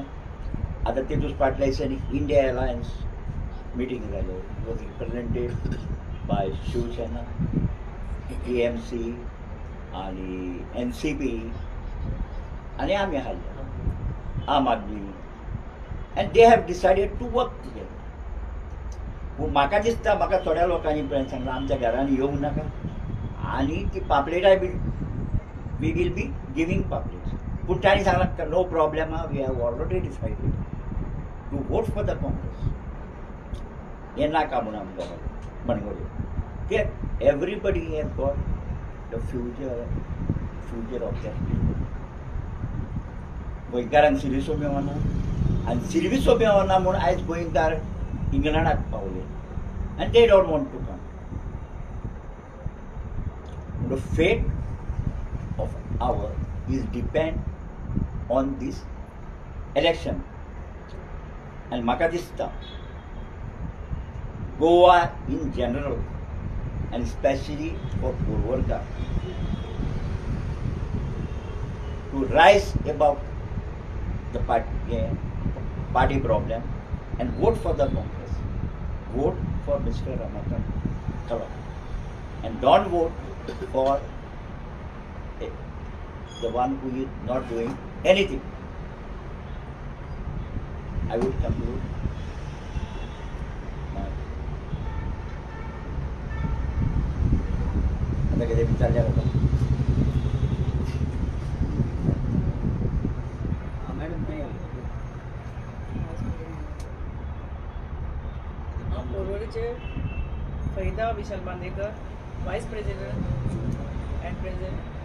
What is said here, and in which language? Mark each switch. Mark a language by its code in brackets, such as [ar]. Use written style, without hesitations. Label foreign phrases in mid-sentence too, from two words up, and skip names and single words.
[kok] आतां तेतूंच फाटल्या दिसांनी इंडिया अलायन्स मिटींग जालें, [en] was represented by [kok] शिवसेना, TMC आनी NCP आनी आमी हाडले आम आदमी, [en] and they have decided to work together. [kok] पूण म्हाका दिसता म्हाका थोड्या लोकांनी पर्यंत सांगलां आमच्या घरांनी येवंक नाका आनी ती पापलेटाय बी [en] we will be giving pamphlets. [kok] पूण तांणी सांगलां [en] no problem आहा, we have already decided to vote for the Congress. [kok] हें नाका म्हूण आमकां म्हणगोले. [en] ते everybody has got the future of that people. [kok] गोंयकारांक सिरियसो मेळना आनी सिर्विसो मेळना म्हूण आयज गोंयकार इंग्लंडाक पावले आनी [en] they don't want to come. the fate of our is depend on this election. [kok] आनी म्हाका दिसता [en] Goa in general and especially for Purvarkar to rise above the party problem and vote for the Congress, vote for Mr. Ramakant Kala, and don't vote for the one who is not doing anything. I would conclude. [kok] कितें विचारल्या जाता. मॅडम पोरवडीचे फरीदा विशाल बांदेकर, [en] vice president and president.